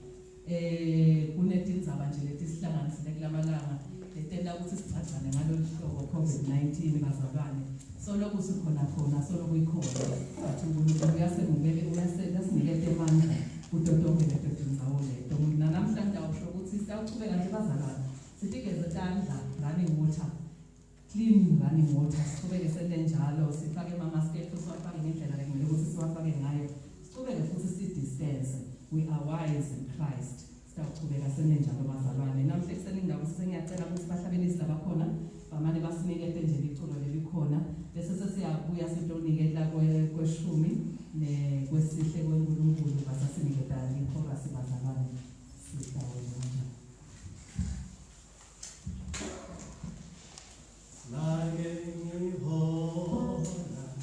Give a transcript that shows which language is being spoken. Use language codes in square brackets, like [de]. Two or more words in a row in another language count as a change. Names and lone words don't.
[ss] kunetindzaba nje letisihlangane kulamalanga letela ukuthi sicacane ngalo hlobo COVID-19 bazalwane solo kusikhona solo kuyikhona bathi uNkulunkulu uyasinikeza amandla kutotonke leto tindzawo leto namhlanje awusho ukuthi sitawuchubeka nje bazalwane sitikeze tandla [en] running water clean running [ss] water sichubeke senenjalo sifake ama-masketho siwafake ngendlela lekumele ukuthi siwafake ngayo sichubeke futhi si-distance [en] we are wise in Christ [ss] sitawuchubeka senenjalo bazalwane namhle ekuseni ngidaba sengiyacela ukuthi bahlabelisi labakhona bamane basinikete nje liculo lelikhona bese sesiyabuya sitonikela kweshumi kwesihle kweNkulunkulu basasiniketa ichorus bazalwane sitawona like